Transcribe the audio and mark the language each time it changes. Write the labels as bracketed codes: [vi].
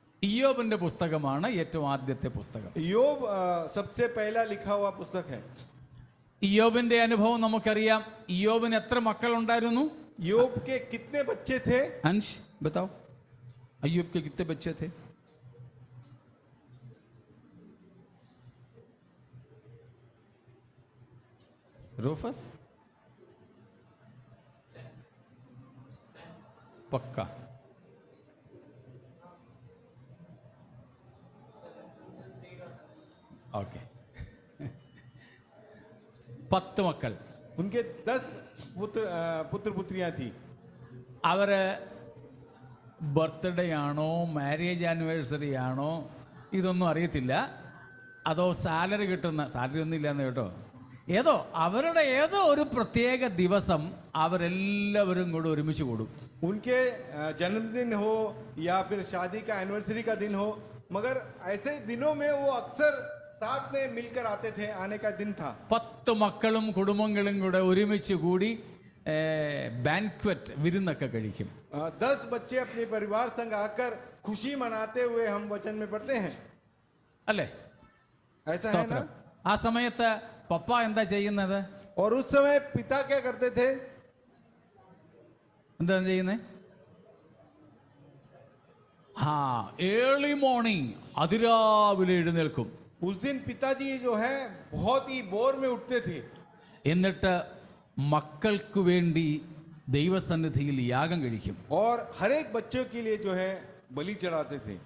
[ml] ഇയ്യോബിന്റെ പുസ്തകമാണ് ഏറ്റവും ആദ്യത്തെ പുസ്തകം. [hi] യോബ് सबसे पहला लिखा हुआ पुस्तक है. [ml] ഇയ്യോബിന്റെ അനുഭവം നമുക്കറിയാം. ഇയ്യോബിന് എത്ര മക്കൾ ഉണ്ടായിരുന്നു? [hi] യോബ് के कितने बच्चे थे? अंश बताओ, अय्यूब के कितने बच्चे थे? रूफस? पक्का? [en] Okay. [ml] 10 മക്കൾ. [hi] उनके 10 पुत्र पुत्रियां थी. [ml] അവര് ബർത്ത്ഡേ ആണോ മാരേജ് ആനിവേഴ്സറി ആണോ ഇതൊന്നും അറിയത്തില്ല. അതോ സാലറി ഒന്നും ഇല്ലാന്ന് കേട്ടോ, അവരുടെ ഏതോ ഒരു പ്രത്യേക ദിവസം അവരെല്ലാവരും കൂടെ ഒരുമിച്ച് കൂടും. [hi] उनके जन्मदिन हो या फिर शादी का एनिवर्सरी का दिन हो, मगर ऐसे दिनों में वो अक्सर साथ में मिलकर आते थे. आने का दिन था. [ml] 10 മക്കളും കുടുംബങ്ങളും കൂടെ ഒരുമിച്ച് കൂടി ബാൻക്വറ്റ് വിരുന്നൊക്കെ കഴിക്കും. [hi] 10 बच्चे अपने परिवार संग आकर खुशी मनाते हुए हम वचन में पढ़ते हैं. [ml] അല്ലേ? [hi] ऐसा है ना? [ml] ആ സമയത്ത് പപ്പ എന്താ ചെയ്യുന്നത്? [hi] और उस समय पिता क्या करते थे? [ml] എന്താ ചെയ്യുന്നത്? [en] early morning, [ml] അതിരാവിലെ എഴുന്നേൽക്കും. [hi] उस दिन पिताजी जो है बहुत ही भोर में उठते थे. [ml] എന്നിട്ട് മക്കൾക്ക് വേണ്ടി ദൈവസന്നിധിയിൽ യാഗം കഴിക്കും. [hi] और हर एक बच्चों के लिए जो है बलि चढ़ाते थे.